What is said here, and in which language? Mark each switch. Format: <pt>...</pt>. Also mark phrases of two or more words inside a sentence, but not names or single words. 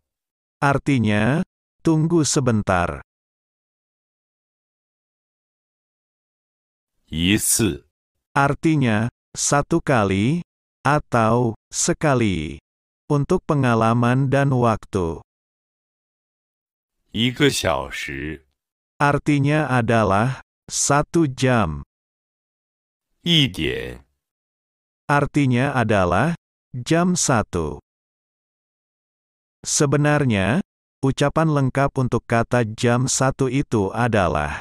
<id>artinya tunggu sebentar.</id> <zh>一次</zh> <id>Artinya satu kali atau sekali untuk pengalaman dan waktu.</id> <zh>一个小时</zh> <id>Artinya adalah satu jam.</id> <zh>一点</zh> <id>Artinya adalah jam 1. Sebenarnya, ucapan lengkap untuk kata jam 1 itu adalah</id>